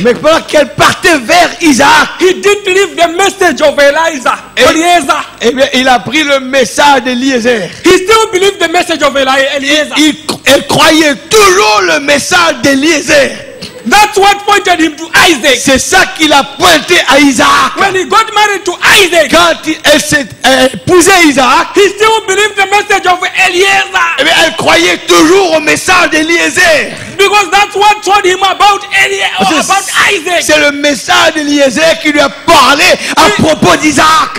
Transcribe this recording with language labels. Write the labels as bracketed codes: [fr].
[fr] Mais pendant qu'elle partait vers Isaac, [en] he didn't leave the message of Eliezer. [fr] eh bien, il a pris le message d'Eliezer. [en] He still believed the message of Eliezer. [fr] Elle croyait toujours le message d'Eliezer. [en] That's what pointed him to Isaac. [fr] C'est ça qu'il a pointé à Isaac. [en] When he got married to Isaac, [fr] Quand elle s'est épousée Isaac, [en] he still believed the message of Eliezer. [fr] eh bien, elle croyait toujours au message d'Eliezer. [en] Because that's what told him about Isaac. [fr] C'est le message d'Eliezer qui lui a parlé à propos d'Isaac.